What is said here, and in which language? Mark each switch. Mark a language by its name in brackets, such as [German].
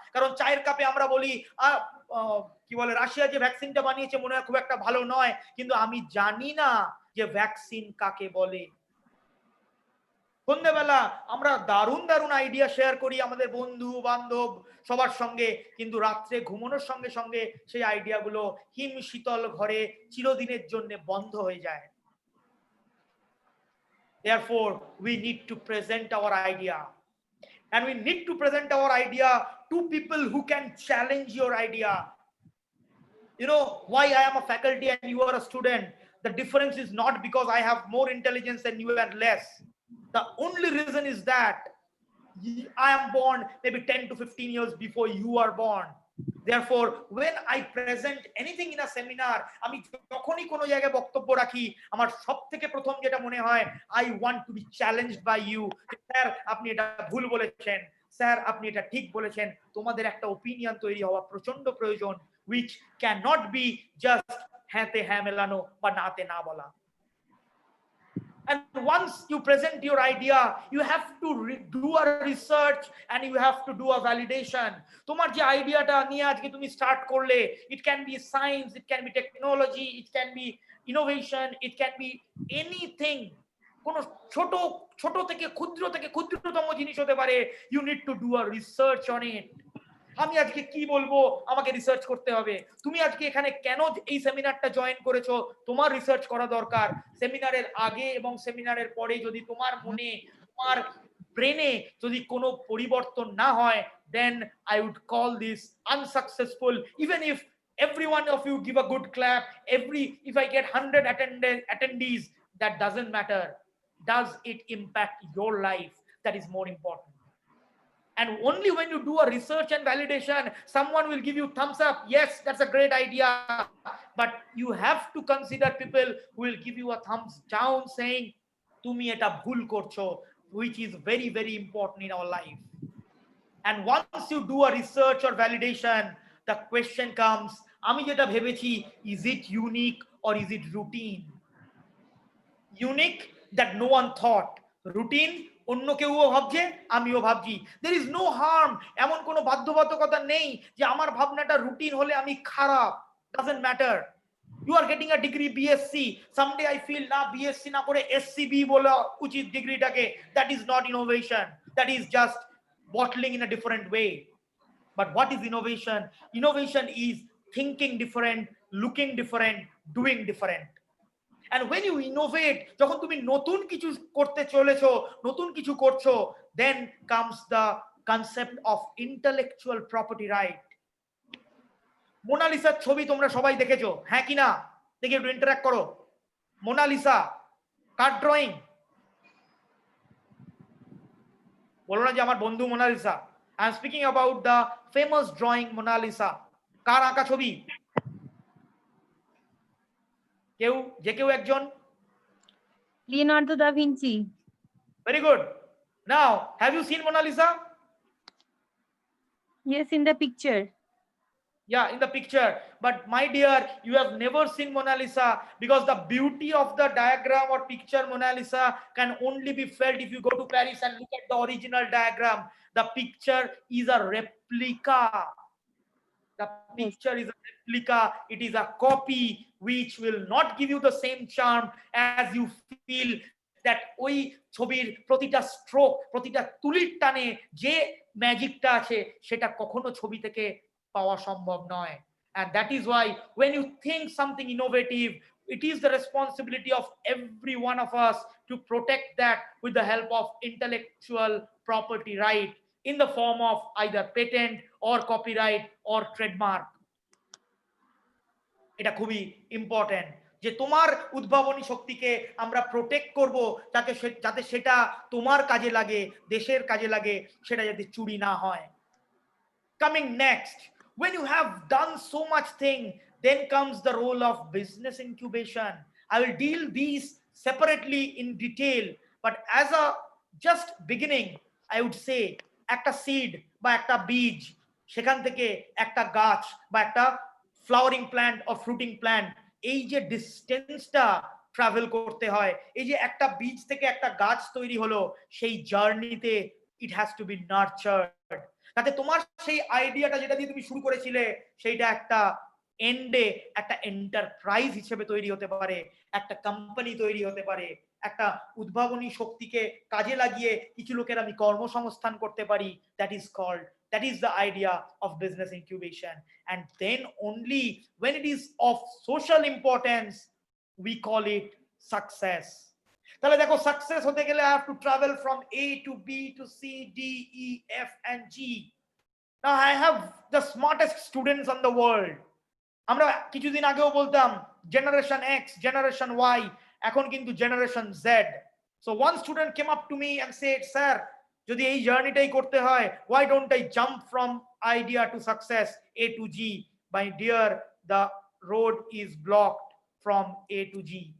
[Bangla] কারণ চায়ের কাপে আমরা বলি কি বলে, রাশিয়া যে ভ্যাকসিনটা বানিয়েছে মনে হয় খুব একটা ভালো নয়, কিন্তু আমি জানি না যে ভ্যাকসিন কাকে বলে। সন্ধ্যেবেলা আমরা দারুণ দারুণ আইডিয়া শেয়ার করি আমাদের বন্ধু বান্ধব সবার সঙ্গে, কিন্তু রাত্রে ঘুমানোর সঙ্গে সঙ্গে সেই আইডিয়াগুলো হিম শীতল ঘরে চিরদিনের জন্য বন্ধ হয়ে যায়। [English] Therefore, we need to present our idea, and we need to present our idea to people who can challenge your idea. You know why I am a faculty and you are a student? The difference is not because I have more intelligence and you are less. The only reason is that I am born maybe 10 to 15 years before you are born. Therefore, when I present anything in a seminar, [Bangla] আমি যখনই কোনো জায়গায় বক্তব্য রাখি, আমার সবথেকে প্রথম যেটা মনে হয়, [English] I want to be challenged by you. [Bangla] Sir আপনি এটা ভুল বলেছেন, স্যার আপনি এটা ঠিক বলেছেন। তোমাদের একটা ওপিনিয়ন তৈরি হওয়া প্রচন্ড প্রয়োজন, [English] which cannot be just [Bangla] হ্যাঁতে হ্যাঁ মেলানো বা নাতে না বলা। [English] And once you present your idea, you have to do a research and you have to do a validation. [Bangla] তোমার যে আইডিয়াটা নিয়ে আজকে তুমি স্টার্ট করলে, [English] it can be science, it can be technology, it can be innovation, it can be anything. [Bangla] কোন ছোট ছোট থেকে ক্ষুদ্রতম জিনিস হতে পারে। [English] You need to do a research on it. [Bangla] আমি আজকে কি বলবো, আমাকে রিসার্চ করতে হবে। তুমি আজকে এখানে কেন এই সেমিনারটা জয়েন করেছো, তোমার রিসার্চ করা দরকার। সেমিনারের আগে এবং সেমিনারের পরে যদি তোমার মনে, তোমার ব্রেনে যদি কোনো পরিবর্তন না হয়, [English] then I would call this unsuccessful. Even if every one of you give a good clap, if I get 100 attendees, that doesn't matter. Does it impact your life? That is more important. And only when you do a research and validation, someone will give you thumbs up. Yes, that's a great idea. But you have to consider people who will give you a thumbs down saying, [Bangla] "Tumi eta bhul korcho," [English] which is very, very important in our life. And once you do a research or validation, the question comes, [Bangla] ami jeta bhebechi, [English] is it unique or is it routine? Unique that no one thought, [Bangla] routine অন্য কেউ ভাবছে, আমিও ভাবছি। [English] there is no harm, [Bangla] এমন কোনো বাধ্যবাধকতা নেই যে আমার ভাবনাটা রুটিন হলে আমি খারাপ। [English] doesn't matter. You are getting a degree BSc, someday I feel [Bangla] না BSc না করে SCB বলা উচিত ডিগ্রিটাকে, [English] that is not innovation, that is just bottling in a different way. But what is innovation? Innovation is thinking different, looking different, doing different. And when you innovate, [Bangla] যখন তুমি নতুন কিছু করতে চলেছো, নতুন কিছু করছো, [English] then comes the concept of intellectual property right. [Bangla] মোনালিসার ছবি তোমরা সবাই দেখেছো, হ্যাঁ কি না? দেখি একটু ইন্টারঅ্যাক্ট করো। মোনালিসা কার ড্রয়িং? বলো না যে আমার বন্ধু Mona Lisa. [English] I am speaking about the famous drawing Mona Lisa. [Bangla] কার আঁকা ছবি? কেউ একজন? [English] Leonardo da Vinci. Very good. Now, have you seen Mona Lisa? Yes, in the picture. Yeah, in the picture. But my dear, you have never seen Mona Lisa, because the beauty of the diagram or picture Mona Lisa can only be felt if you go to Paris and look at the original diagram. The picture is a replica. The picture is a replica. It is a copy which will not give you the same charm as you feel that [Bangla] ওই ছবির প্রতিটা stroke, প্রতিটা তুলির টানে যে ম্যাজিকটা আছে সেটা কখনো ছবি থেকে পাওয়া সম্ভব নয়। [English] And that is why when you think something innovative, it is the responsibility of every one of us to protect that with the help of intellectual property right in the form of either patent or copyright or trademark. [Bangla] এটা খুবই important যে তোমার উদ্ভাবনী শক্তিকে আমরা protect করব, যাতে সেটা তোমার কাজে লাগে, দেশের কাজে লাগে, সেটা যাতে চুরি না হয়। [English] Coming next, when you have done so much thing, then comes the role of business incubation. I will deal these separately in detail, but as a just beginning, I would say [Bangla] একটা seed বা একটা বীজ, সেখান থেকে একটা গাছ বা একটা flowering plant or fruiting plant, এই যে ডিস্টেন্সটা ট্রাভেল করতে হয়, এই যে একটা বীজ থেকে একটা গাছ তৈরি হলো, সেই জার্নিতে [English] it has to be nurtured, [Bangla] তাতে তোমার সেই আইডিয়াটা যেটা দিয়ে তুমি শুরু করেছিলে সেইটা একটা এন্ডে একটা এন্টারপ্রাইজ হিসেবে তৈরি হতে পারে, একটা কোম্পানি তৈরি হতে পারে, একটা উদ্ভাবনী শক্তিকে কাজে লাগিয়ে কিছু লোকের আমি কর্মসংস্থান করতে পারি। [English] that is the idea of business incubation. And then only when it is of social importance we call it success. [Bangla] তাহলে দেখো, সাকসেস হতে গেলে [English] I have to travel from A to B to C, D, E, F and G. Now I have the smartest students on the world. [Bangla] আমরা কিছুদিন আগেও বলতাম generation x, generation Y, এখন কিন্তু generation Z. [English] So one student came up to me and said, sir, [Bangla] যদি এই জার্নিটাই করতে হয়, [English] why don't I jump from idea to success, A to G? My dear, the road is blocked from A to G.